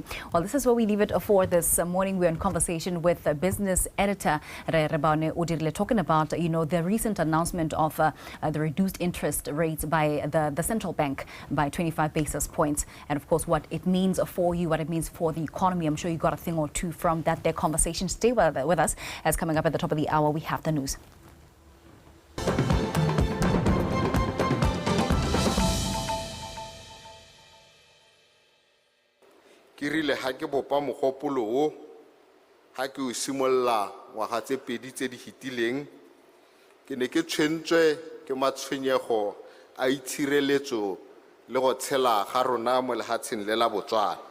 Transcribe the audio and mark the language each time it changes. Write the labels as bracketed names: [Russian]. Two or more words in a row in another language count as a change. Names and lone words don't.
[English] Well, this is where we leave it for this morning. We're in conversation with business editor Rebane Odirile, talking about the recent announcement of the reduced interest rates by the central bank by 25 basis points, and of course what it means for you, what it means for the economy. I'm sure you got a thing or two from that their conversation. Stay with us, as coming up at the top of the hour we have the news. [Tswana] Ke rile ha ke bopa mogopolo o ha ke o simolla ngwaga tse pedi tse di hitileng ke ne ke tshwentswe ke matshwenyego a itshireletso le go tshela ga rona mo lehatsheng le la Botswana